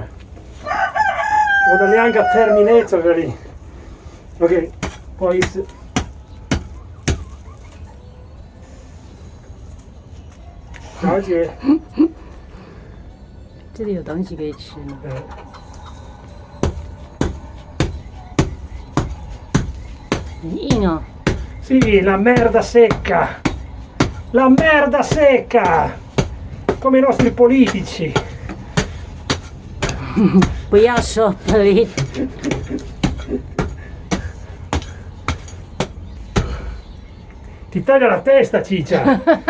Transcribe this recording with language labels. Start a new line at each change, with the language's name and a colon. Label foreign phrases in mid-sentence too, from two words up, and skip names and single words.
Italian: Vado neanche a Terminator lì. Ok, poi 小姐，
Chinese: 这里有东西可以吃吗？很硬哦。
Italian: Sì, la merda secca. La merda secca. Come i nostri politici.
Chinese: 不要说 please。
Italian: Ti taglia la testa, ciccia.